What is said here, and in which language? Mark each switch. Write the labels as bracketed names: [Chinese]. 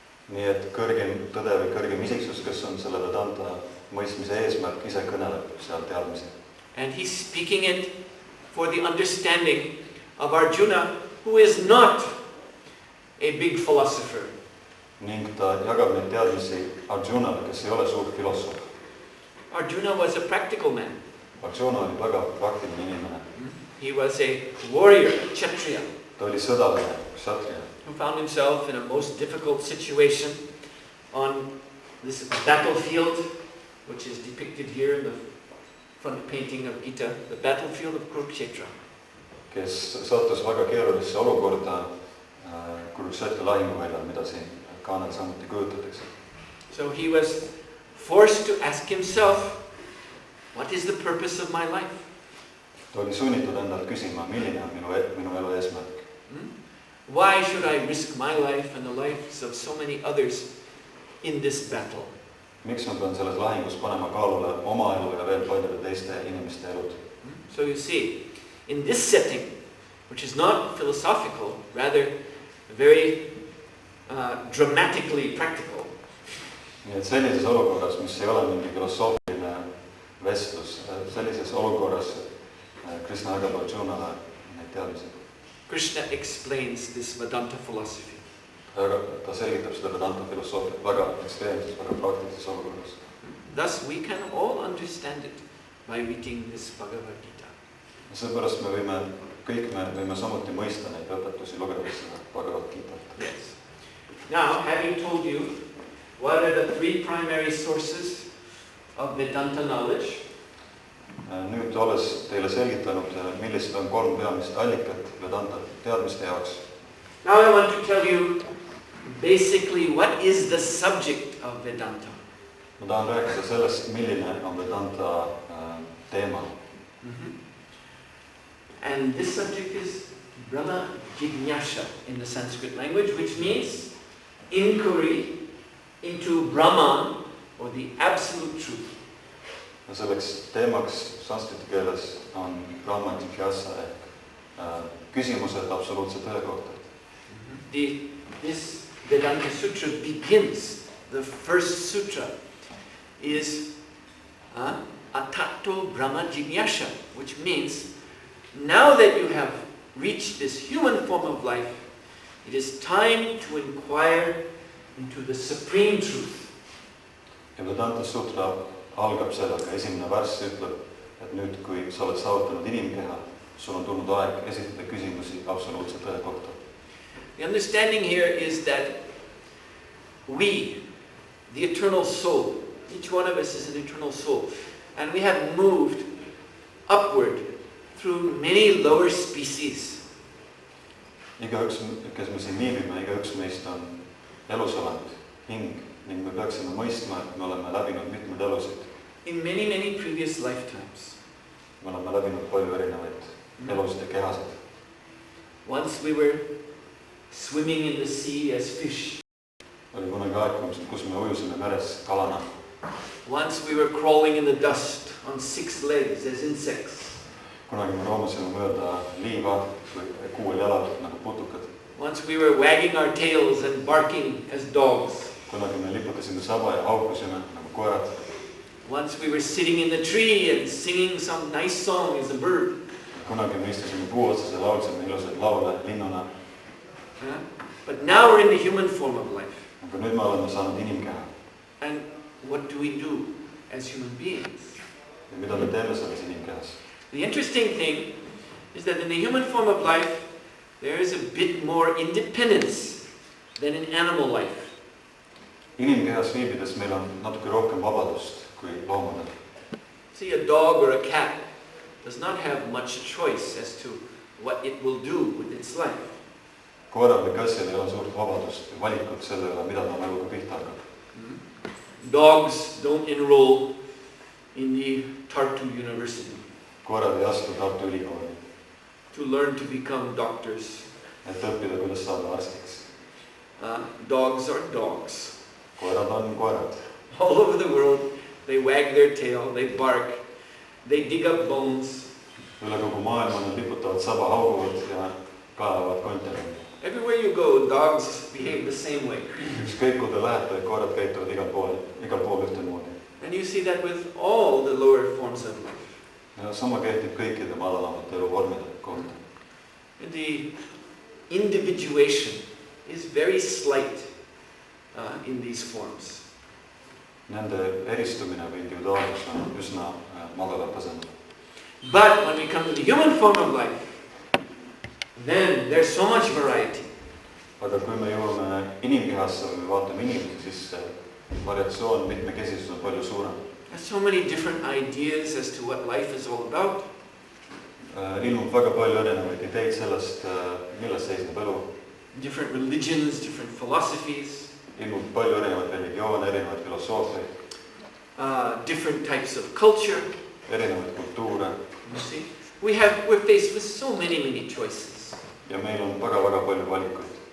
[Estonian] Nii et kõrgem tõde või kõrgem isiksus, kes on selle Vedanta mõistmise eesmärk, ise kõneleb seal teadmisi. [English] And he's speaking it for the understanding of Arjuna, who is not a big philosopher. [Estonian] Ning ta jagab neid teadmisi Arjunale, kes ei ole suur filosoof. [English] Arjuna was a practical man. [Estonian] Arjuna oli väga praktiline inimene. [English] He was a warrior, kshatriya. [Estonian] Ta oli sõdaline, kshatriya. [English] Who found himself in a most difficult situation on this battlefield, which is depicted here in the front painting of Gita, the battlefield of Kurukshetra. [Estonian] Kes sattus väga keerulisse olukorda Kurukshetra lahinguväljal, mida siin kaanel samuti kujutatakse. [English] So he was forced to ask himself, what is the purpose of my life? [Estonian] Ta oli sunnitud endalt küsima, milline on minu elu eesmärk. [English] Why should I risk my life and the lives of so many others in this battle? [Estonian] Miks ma pean selles lahingus panema kaalule oma elu ja veel paljude teiste inimeste elud? [English] So you see, in this setting, which is not philosophical, rather very dramatically practical. [Estonian] Nii et sellises olukorras, mis ei ole mingi filosoofiline vestlus, sellises olukorras Krishna jagab Arjunale neid teadmisi. [English] Krishna explains this Vedanta philosophy. [Estonian] Ta selgitab seda Vedanta filosoofiat väga ekstreemses, väga praktilises olukorras. [English] Thus we can all understand it by reading this Bhagavad Gita. [Estonian] Seepärast kõik me võime samuti mõista neid õpetusi lugedes seda Bhagavad Gitat. [English] Yes. Now, having told you what are the three primary sources of Vedanta knowledge, [Estonian] nüüd olles teile selgitanud, millised on kolm peamist allikat Vedanta teadmiste jaoks. [English] Now I want to tell you basically what is the subject of Vedanta. [Estonian] Ma tahan rääkida sellest, milline on Vedanta teema. [English] And this subject is Brahma Jignasha in the Sanskrit language, which means inquiry into Brahman, or the absolute truth. [Estonian] Ja selleks teemaks sanskriti keeles on Brahma Jignasa ehk küsimused absoluutse tõe kohta. [English] This Vedanta Sutra begins, the first sutra is Tarto Brahma Jignasha, which means now that you have reached this human form of life, it is time to inquire into the supreme truth. [Estonian] Ja Vedanta Sutra algab sellega, esimene värss ütleb, et nüüd, kui sa oled saavutanud inimkeha, sul on tulnud aeg esitada küsimusi absoluutse tõe kohta. [English] The understanding here is that we, the eternal soul, each one of us is an eternal soul, and we have moved upward through many lower species. [Estonian] Igaüks, kes me siin viibime, igaüks meist on elusolend, hing, ning me peaksime mõistma, et me oleme läbinud mitmed elusid. [English] In many, many previous lifetimes. [Estonian] Me oleme läbinud palju erinevaid elusid ja kehasid. [English] Once we were swimming in the sea as fish. [Estonian] Oli kunagi aeg, kus me ujusime meres kalana. [English] Once we were crawling in the dust on 6 legs as insects. [Estonian] Kunagi me roomasime mööda liiva või kuuel jalal nagu putukad. [English] Once we were wagging our tails and barking as dogs. [Estonian] Kunagi me liputasime saba ja haukusime nagu koerad. [English] Once we were sitting in the tree and singing some nice song as a bird. [Estonian] kunagi me istusime puu otsas ja laulsime ilusaid laule linnuna. [English] But now we're in the human form of life. [Estonian] Aga nüüd me oleme saanud inimkeha. [English] And what do we do as human beings? [Estonian] Ja mida me teeme selles inimkehas? [English] The interesting thing is that in the human form of life there is a bit more independence than in animal life. [Estonian] Inimkehas viibides meil on natuke rohkem vabadust kui loomadel. [English] See, a dog or a cat does not have much choice as to what it will do with its life. [Estonian] Koeral või kassil ei ole suurt vabadust või valikut selle üle, mida ta eluga pihta hakkab. [English] Dogs don't enroll in the Tarto University [Estonian] Koerad ei astu Tartu Ülikooli, [English] to learn to become doctors. [Estonian] et õppida, kuidas saada arstiks. [English] Dogs are dogs. [Estonian] Koerad on koerad. [English] All over the world, they wag their tail, they bark, they dig up bones. [Estonian] Üle kogu maailma nad liputavad saba, hauguvad ja kaevavad kontinenti. [English] Everywhere you go, dogs behave the same way. [Estonian] Ükskõik kuhu te lähete, koerad käituvad igal pool ühtemoodi. [English] And you see that with all the lower forms of life. [Estonian] Ja sama kehtib kõikide madalamate eluvormide kohta. [English] And the individuation is very slight in these forms. [Estonian] Nende eristumine või individuaalsus on üsna madalal tasemel. [English] But when we come to the human form of life, then there's so much variety. [Estonian] Aga kui me jõuame inimkehasse või vaatame inimesi, siis variatsioon, mitmekesisus on palju suurem. [English] There's so many different ideas as to what life is all about. [Estonian] Ilmub väga palju erinevaid ideid sellest, milles seisneb elu. [English] Different religions, different philosophies. [Estonian] Ilmub palju erinevaid religioone, erinevaid filosoofiaid. [English] Different types of culture. [Estonian] Erinevaid kultuure. [English] You see? We're faced with so many choices. [Estonian] Ja meil on väga palju valikuid.